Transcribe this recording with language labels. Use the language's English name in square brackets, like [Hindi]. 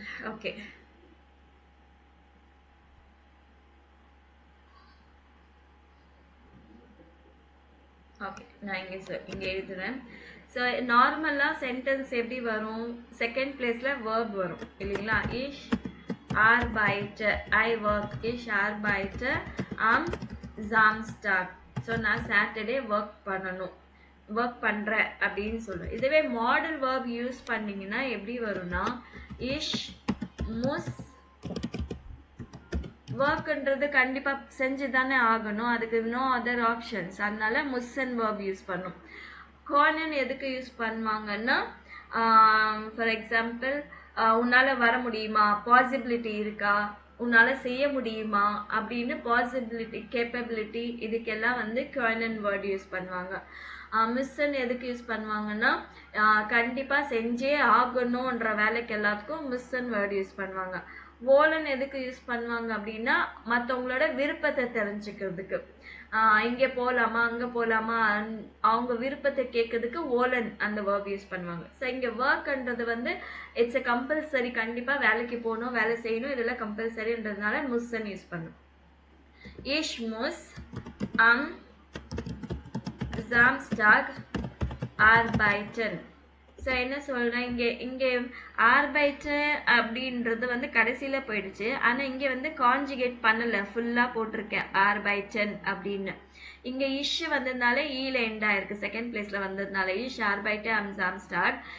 [Tamil] Okay. Okay, நான் இங்கே எழுதுறேன். ஸோ நார்மலாக சென்டென்ஸ் எப்படி வரும்? செகண்ட் பிளேஸில் வேர்ப் வரும் இல்லைங்களா? [German] இஷ் arbeite, [English] I work, [German] ich arbeite am Samstag. [Tamil] So நான் சாட்டர்டே ஒர்க் பண்ணணும், ஒர்க் பண்ணுறேன் அப்படின்னு சொல்லுவேன். இதுவே மாடல் வேர்ப் யூஸ் பண்ணிங்கன்னா எப்படி வரும்னா, இஷ் முஸ், ஒர்க்ன்றது கண்டிப்பாக செஞ்சு தானே ஆகணும், அதுக்கு நோ அதர் ஆப்ஷன்ஸ், அதனால முஸ் அண்ட் வேர்ப் யூஸ் பண்ணும். கார்னன் எதுக்கு யூஸ் பண்ணுவாங்கன்னா, ஃபார் எக்ஸாம்பிள், உன்னால் வர முடியுமா, பாசிபிலிட்டி இருக்கா, உன்னால் செய்ய முடியுமா அப்படின்னு பாசிபிலிட்டி, கேப்பபிலிட்டி, இதுக்கெல்லாம் வந்து கார்னன் வேர்ட் யூஸ் பண்ணுவாங்க. மிஸ்ஸன் எதுக்கு யூஸ் பண்ணுவாங்கன்னா, கண்டிப்பாக செஞ்சே ஆகணுன்ற வேலைக்கு எல்லாத்துக்கும் மிஸ்ஸன் வேர்டு யூஸ் பண்ணுவாங்க. ஓலன் எதுக்கு யூஸ் பண்ணுவாங்க அப்படின்னா, மற்றவங்களோட விருப்பத்தை தெரிஞ்சுக்கிறதுக்கு. இங்கே போகலாமா அங்கே போகலாமா அவங்க விருப்பத்தை கேட்கறதுக்கு ஓலன் அந்த வேர்ப் யூஸ் பண்ணுவாங்க. ஸோ இங்கே ஒர்க்ன்றது வந்து இட்ஸ் எ கம்பல்சரி, கண்டிப்பாக வேலைக்கு போகணும், வேலை செய்யணும், இதெல்லாம் கம்பல்சரின்றதுனால முஸ்ஸன் யூஸ் பண்ணும். [German] Ich muss am Samstag arbeiten. [Tamil] So என்ன சொல்கிறேன், இங்கே ஆர்பைட்டு அப்படின்றது வந்து கடைசியில் போயிடுச்சு. ஆனால் இங்கே வந்து கான்ஜுகேட் பண்ணலை, ஃபுல்லாக போட்டிருக்கேன் ஆர்பைட்டன் அப்படின்னு. இங்கே இஷ் வந்ததுனால ஈல எண்ட் ஆயிருக்கு, செகண்ட் பிளேஸில் வந்ததுனால இஷ் ஆர்பைட்டு அம் சாம்ஸ்டார்ட்.